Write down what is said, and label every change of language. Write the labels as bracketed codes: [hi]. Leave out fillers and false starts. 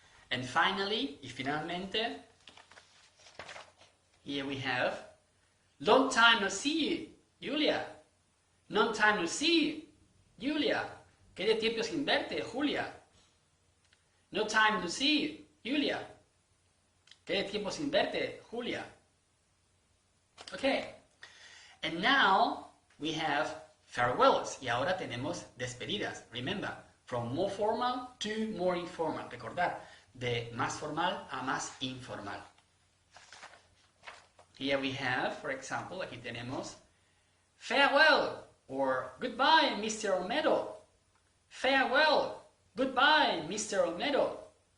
[en] And finally, [es] y finalmente, [en] here we have, long time no see, Julia. Long time no see, Julia. [es] ¿Qué de tiempo sin verte, Julia? [en] No time to see, Julia. [es] ¿Qué de tiempo sin verte, Julia? Okay. [en] And now we have farewells. [es] Y ahora tenemos despedidas. [en] Remember, from more formal to more informal. [es] Recordar, de más formal a más informal. [en] Here we have, for example, [es] aquí tenemos [en] farewell or goodbye, Mr. Olmedo. Farewell, goodbye, Mr. Olmedo.